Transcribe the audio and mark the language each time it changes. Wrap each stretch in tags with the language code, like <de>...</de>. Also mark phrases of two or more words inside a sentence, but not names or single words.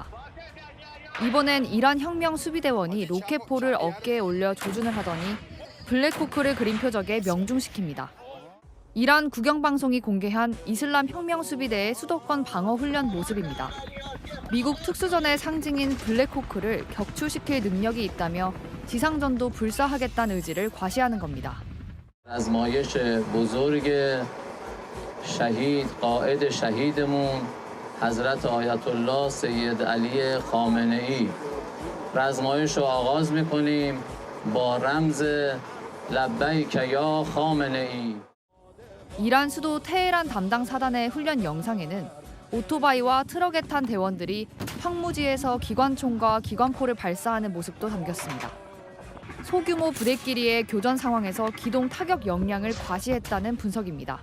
<ko>이번엔 이란 혁명수비대원이 로켓포를 어깨에 올려 조준을 하더니 블랙호크를 그린 표적에 명중시킵니다. 이란 국영방송이 공개한 이슬람 혁명수비대의 수도권 방어훈련 모습입니다. 미국 특수전의 상징인 블랙호크를 격추시킬 능력이 있다며 지상전도 불사하겠다는 의지를 과시하는 겁니다.</ko> <fa>شهید قائد شهیدمون حضرت آیت الله سید علی خامنه ای رزمایش رو آغاز می‌کنیم با رمز لبیک یا خامنه ای</fa> <ko>이란 수도 테헤란 담당 사단의 훈련 영상에는 오토바이와 트럭에 탄 대원들이 황무지에서 기관총과 기관포를 발사하는 모습도 담겼습니다. 소규모 부대끼리의 교전 상황에서 기동 타격 역량을 과시했다는 분석입니다.</ko>